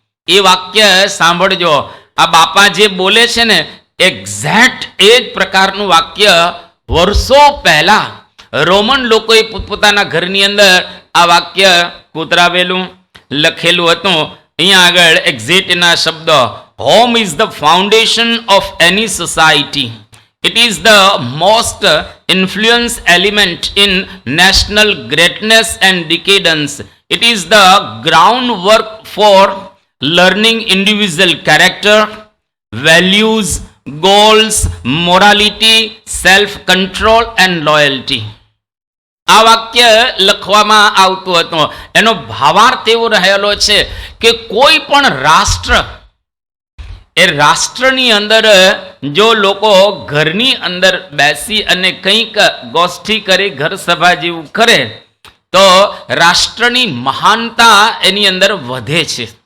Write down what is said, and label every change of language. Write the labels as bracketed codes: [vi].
[gu] એ વાક્ય સાંભળજો, આ બાપા જે બોલે છે ને એક્ઝેક્ટ એ જ પ્રકારનું વાક્ય વર્ષો પહેલા રોમન લોકોએ પોતપોતાના ઘરની અંદર આ વાક્ય કોતરાવેલું લખેલું હતું. અહીંયા આગળ એક્ઝેક્ટ એના શબ્દ, [en] Home is the foundation of any society. It is the most influence element in national greatness and decadence. It is the groundwork for learning individual character, values, goals, morality, self-control and loyalty. [gu] આ વાક્ય લખવામાં આવતું હતું. એનો ભાવાર્થ એવો રહેલો છે કે કોઈ પણ રાષ્ટ્ર, એ રાષ્ટ્રની અંદર જો લોકો ઘરની અંદર બેસી અને કંઈક ગોષ્ઠી કરી, ઘર સભા જેવું કરે તો રાષ્ટ્રની મહાનતા એની અંદર વધે છે.